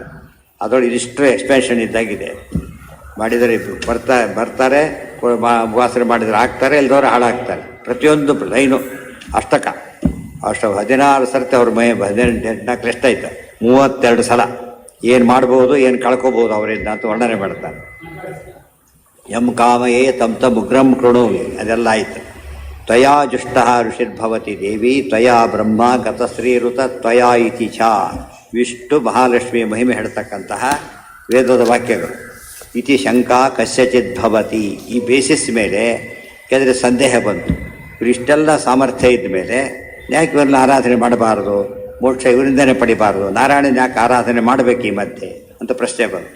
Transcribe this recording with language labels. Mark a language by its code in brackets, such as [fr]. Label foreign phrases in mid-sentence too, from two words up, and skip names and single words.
[kn] ಅದರೊಳಗೆ ಇದಿಷ್ಟು ಎಕ್ಸ್ಪೆನ್ಷನ್ ಇದ್ದಾಗಿದೆ. ಮಾಡಿದರೆ ಬರ್ತಾರೆ, ಉಪಾಸನೆ ಮಾಡಿದರೆ ಆಗ್ತಾರೆ, ಇಲ್ದವ್ರು ಹಾಳಾಗ್ತಾರೆ. ಪ್ರತಿಯೊಂದು ಲೈನು ಅಷ್ಟಕ 16 ಸರ್ತಿ ಅವ್ರ 14 ಎಷ್ಟಾಯ್ತು, 32 ಸಲ ಏನು ಮಾಡ್ಬೋದು, ಏನು ಕಳ್ಕೊಬೋದು ಅವರಿಂದ ಅಂತ ವರ್ಣನೆ ಮಾಡ್ತಾರೆ. [sa] ಯಂ ಕಾಮಯೇ ತಂ ಉಗ್ರಂ ಕೃಣೋಮಿ, [kn] ಅದೆಲ್ಲ ಆಯಿತು. [sa] ತ್ವಯಾ ಜುಷ್ಟ ಋಷಿರ್ಭವತಿ ದೇವಿ ತ್ವಯಾ ಬ್ರಹ್ಮ ಗತಶ್ರೀರುತ ತ್ವಯಾ ಇತಿ ಚ. [kn] ವಿಷ್ಣು ಮಹಾಲಕ್ಷ್ಮಿ ಮಹಿಮೆ ಹೇಳ್ತಕ್ಕಂತಹ ವೇದದ ವಾಕ್ಯಗಳು. [sa] ಇತಿ ಶಂಕಾ ಕಸ್ಯಚಿತ್ ಭವತಿ. [kn] ಈ ಬೇಸಿಸ್ ಮೇಲೆ ಯಾಕೆಂದರೆ ಸಂದೇಹ ಬಂತು. ಇಷ್ಟೆಲ್ಲ ಸಾಮರ್ಥ್ಯ ಇದ್ದ ಮೇಲೆ ಯಾಕೆ ಇವ್ರನ್ನ ಆರಾಧನೆ ಮಾಡಬಾರ್ದು, ಮೋಕ್ಷ ಇವರಿಂದನೇ ಪಡಿಬಾರ್ದು, ನಾರಾಯಣನ ಯಾಕೆ ಆರಾಧನೆ ಮಾಡಬೇಕು ಈ ಮಧ್ಯೆ ಅಂತ ಪ್ರಶ್ನೆ ಬಂತು.